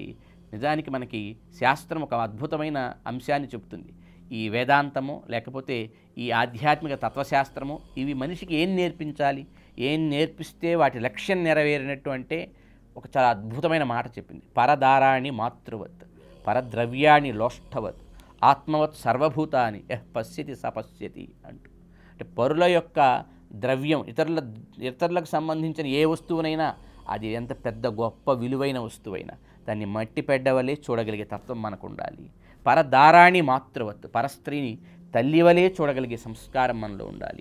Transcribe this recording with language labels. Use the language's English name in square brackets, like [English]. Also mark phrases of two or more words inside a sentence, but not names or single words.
[Telugu] నిజానికి మనకి శాస్త్రం ఒక అద్భుతమైన అంశాన్ని చెబుతుంది. ఈ వేదాంతము లేకపోతే ఈ ఆధ్యాత్మిక తత్వశాస్త్రము ఇవి మనిషికి ఏం నేర్పించాలి, ఏం నేర్పిస్తే వాటి లక్ష్యం నెరవేరినట్టు అంటే ఒక చాలా అద్భుతమైన మాట చెప్పింది. [Sanskrit] పరదారాణి మాతృవత్ పరద్రవ్యాణి లోష్ఠవత్ ఆత్మవత్ సర్వభూతాని యః పశ్యతి స పశ్యతి అంటూ. [Telugu] అంటే పరుల యొక్క ద్రవ్యం, ఇతరులకు సంబంధించిన ఏ వస్తువునైనా, అది ఎంత పెద్ద గొప్ప విలువైన వస్తువైనా దాన్ని మట్టి పెడ్డవలే చూడగలిగే తత్వం మనకు ఉండాలి. [Sanskrit] పరదారాణి మాతృవత్, [Telugu] పరస్త్రీని తల్లివలే చూడగలిగే సంస్కారం మనలో ఉండాలి.